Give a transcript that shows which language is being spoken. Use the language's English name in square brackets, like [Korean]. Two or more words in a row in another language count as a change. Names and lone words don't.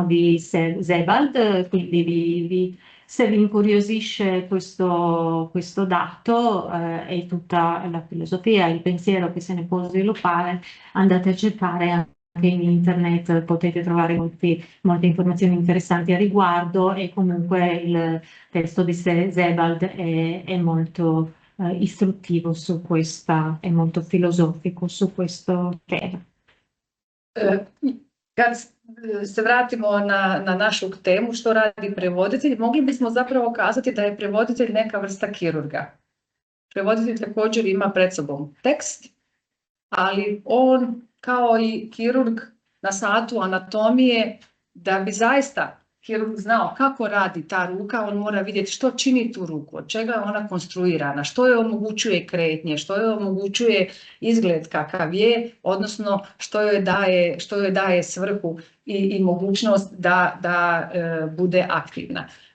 [Italian] di Sebald, quindi se vi incuriosisce questo dato e tutta la filosofia, il pensiero che se ne può sviluppare, andate a cercare anche in internet, potete trovare molte informazioni interessanti a riguardo, e comunque il testo di Sebald è molto istruttivo su questa, è molto filosofico su questo tema. [Croatian] Kad se vratimo na našu temu, što radi prevoditelj, mogli bismo zapravo kazati da je prevoditelj neka vrsta kirurga. Prevoditelj također ima pred sobom tekst, ali on kao i kirurg na satu anatomije, da bi zaista kirurg znao kako radi ta ruka, on mora vidjeti što čini tu ruku, od čega je ona konstruirana, što je omogućuje kretnje, što je omogućuje izgled kakav je, odnosno što joj daje svrhu i mogućnost da bude aktivna.